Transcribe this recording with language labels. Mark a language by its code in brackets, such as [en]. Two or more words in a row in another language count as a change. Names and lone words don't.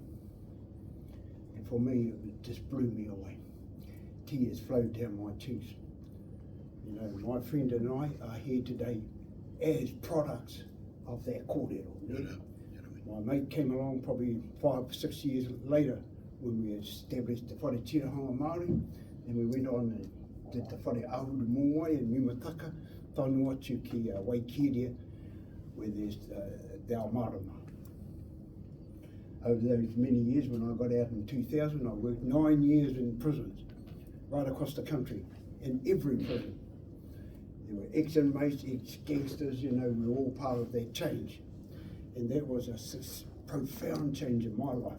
[en] And for me, it just blew me away. Tears flowed down my cheeks. You know, my friend and I are here today as products of that kōrero. My mate came along probably 5 or 6 years later when we established the [mi] whare tirahanga Māori, [en] and we went on and did the [mi] whare ahuru mōwai [en] and Mimataka, [mi] tanu atu ki Waitangi, [en] where there's the [mi] ao marama. [en] Over those many years, when I got out in 2000, I worked 9 years in prisons, right across the country, in every prison. There were ex-inmates, ex-gangsters, you know, we were all part of that change. And that was a profound change in my life.